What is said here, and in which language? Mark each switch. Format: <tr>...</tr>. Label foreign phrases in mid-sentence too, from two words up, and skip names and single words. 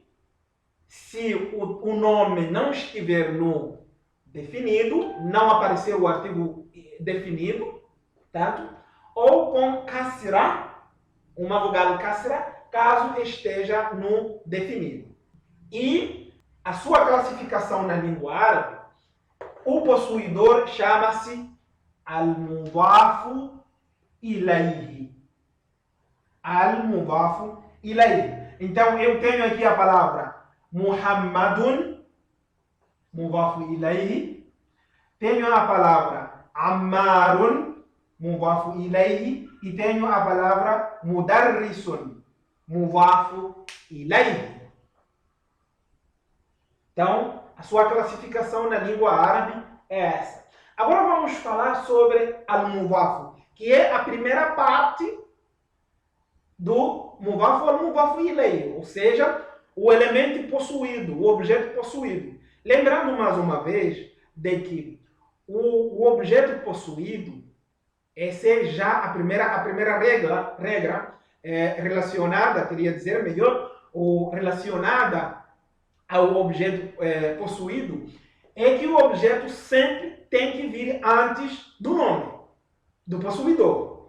<pt>Se o nome não estiver no definido, não aparecer o artigo definido, tanto, ou com kasra, uma vogal kasra, caso esteja no definido. E a sua classificação na língua árabe, o possuidor chama-se</pt> <ar>المضاف إليه. المضاف إليه.</ar> <pt>Então, eu tenho aqui a palavra Muhammadun,</pt> <ar>مضاف إليه.</ar> <pt>Tenho a palavra Ammarun,</pt> <ar>مضاف إليه.</ar> <pt>E tenho a palavra Mudarrisun,</pt> <ar>مضاف إليه.</ar> <pt>Então, a sua classificação na língua árabe é essa. Agora vamos falar sobre al-mudafu, que é a primeira parte do</pt> <ar>مضاف المضاف إليه,</ar> <pt>ou seja, o elemento possuído, o objeto possuído. Lembrando mais uma vez de que o objeto possuído, essa é já a primeira regra relacionada, queria dizer melhor, ou relacionada ao objeto possuído, é que o objeto sempre tem que vir antes do nome do possuidor.</pt>